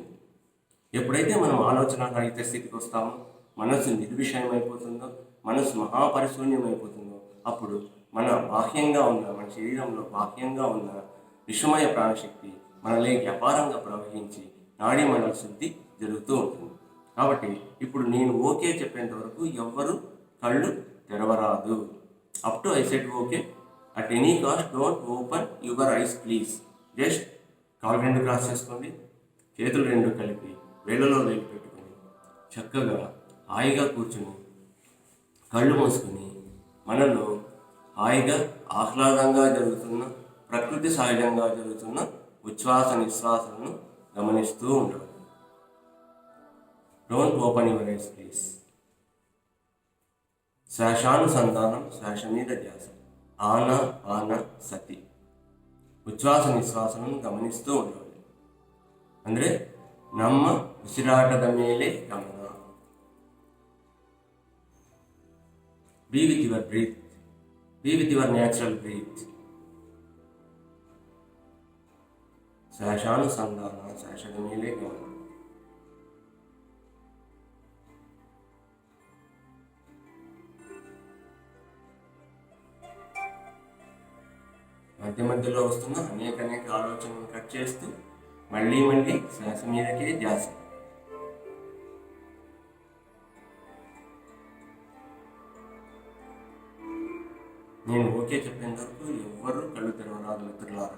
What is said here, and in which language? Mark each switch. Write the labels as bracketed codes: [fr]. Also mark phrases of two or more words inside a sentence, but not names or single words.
[te] ఎప్పుడైతే మనం ఆలోచన రహిత స్థితికి వస్తామో, మనసు నిర్విషయం అయిపోతుందో, మనసు మహాపరిశూన్యం అయిపోతుందో, అప్పుడు మన బాహ్యంగా ఉన్న మన శరీరంలో బాహ్యంగా ఉన్న విషమయ ప్రాణశక్తి మనలోకి అపారంగా ప్రవహించి నాడీ మండల శుద్ధి జరుగుతూ ఉంటుంది. కాబట్టి ఇప్పుడు నేను ఓకే చెప్పేంత వరకు ఎవ్వరు కళ్ళు తెరవరాదు. [en] up to I said okay, at any cost don't open your eyes please. [te] జస్ట్ కాళ్ళు 2 క్రాస్ చేసుకోండి, చేతులు 2 కలిపి వేళ్ళలో వేలు పెట్టుకొని చక్కగా హాయిగా కూర్చుని కళ్ళు మూసుకొని మనలో హాయిగా ఆహ్లాదంగా జరుగుతున్న ప్రకృతి సహజంగా జరుగుతున్న ఉచ్ఛ్వాస నిశ్వాసాలను గమనిస్తూ ఉండడం. [en] don't open your eyes please. [te] శ్వాసానుసంధానం, శ్వాస మీద ధ్యాస, ఆన పాన సతి, ఉచ్ఛ్వాస నిశ్వాసలను గమనిస్తూ ఉండాలి. [kn] ಅಂದರೆ ನಮ್ಮ ಉಸಿರಾಟದ ಮೇಲೆ ಗಮನ. [en] Be with your breath. Be with your natural breath. [kn] ಶ್ವಾಸಾನುಸಂಧಾನ, ಶ್ವಾಸದ ಮೇಲೆ ಗಮನ. [te] మధ్య మధ్యలో వస్తున్న అనేక ఆలోచనలు కట్ చేస్తూ మళ్ళీ శ్వాస మీదకే ధ్యాస. నేను ఓకే చెప్పేంత వరకు ఎవ్వరూ కళ్ళు తెరవరాదు మిత్రులారా.